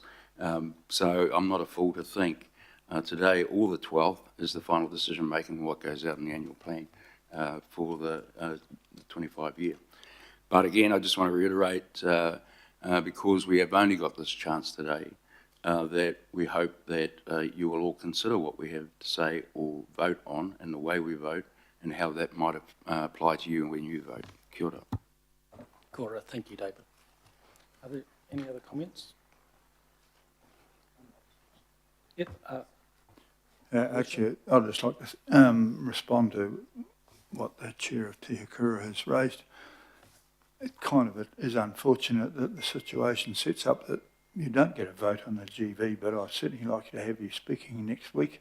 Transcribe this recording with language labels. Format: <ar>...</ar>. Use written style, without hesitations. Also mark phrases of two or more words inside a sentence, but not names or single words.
<en>So I'm not a fool to think today or the 12th is the final decision making what goes out in the annual plan for the 25 year. But again, I just want to reiterate, because we have only got this chance today, that we hope that you will all consider what we have to say or vote on and the way we vote and how that might apply to you when you vote.</en> <mi>Kia ora. Kia ora.</mi> <en>Thank you, David. Are there any other comments? Yep. Actually, I'd just like to respond to what the Chair of Te Hikura has raised. It kind of is unfortunate that the situation sets up that you don't get a vote on the GV, but I'd certainly like to have you speaking next week.</en>